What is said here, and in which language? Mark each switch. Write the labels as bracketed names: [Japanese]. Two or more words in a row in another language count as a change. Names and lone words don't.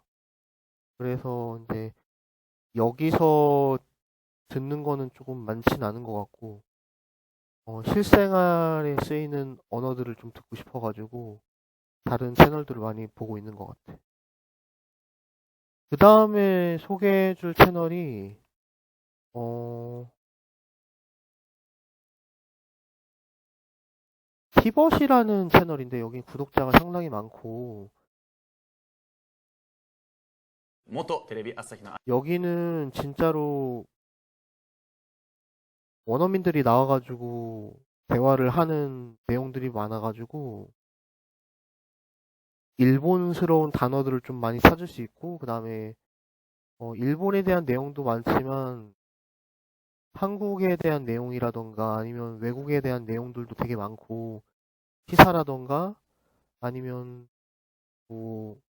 [Korean] 그래서 이제 여기서 듣는 거는 조금 많진 않은 것 같고, 실생활에 쓰이는 언어들을 좀 듣고 싶어가지고 다른 채널들을 많이 보고 있는 것 같아. 그 다음에 소개해줄 채널이 티벗이라는 채널인데 여기 구독자가 상당히 많고, [Japanese] 元テレビ朝日の [Korean] 여기는 진짜로 원어민들이 나와가지고 대화를 하는 내용들이 많아가지고 일본스러운 단어들을 좀 많이 찾을 수 있고, 그 다음에 일본에 대한 내용도 많지만 한국에 대한 내용이라던가 아니면 외국에 대한 내용들도 되게 많고, 시사라던가 아니면 뭐